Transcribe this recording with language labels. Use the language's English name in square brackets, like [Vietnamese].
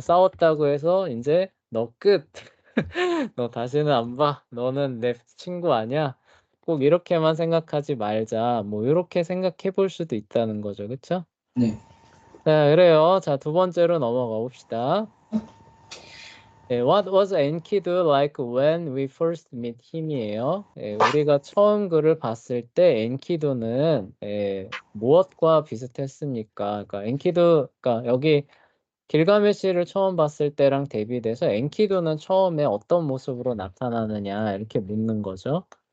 [Korean] 싸웠다고 해서 이제 너 끝. 너 다시는 안 봐. 너는 내 친구 아니야. 꼭 이렇게만 생각하지 말자. 뭐 이렇게 생각해 볼 수도 있다는 거죠. 그쵸? 네. 자, 그래요. 자, 두 번째로 넘어가 봅시다. [English] 예, What was Enkidu like when we first met him이에요. [Korean] 예, 우리가 처음 그를 봤을 때 엔키두는 예, 무엇과 비슷했습니까? 그러니까 엔키두, 그러니까 여기 길가메시를 처음 봤을 때랑 대비돼서 엔키두는 처음에 어떤 모습으로 나타나느냐 이렇게 묻는 거죠.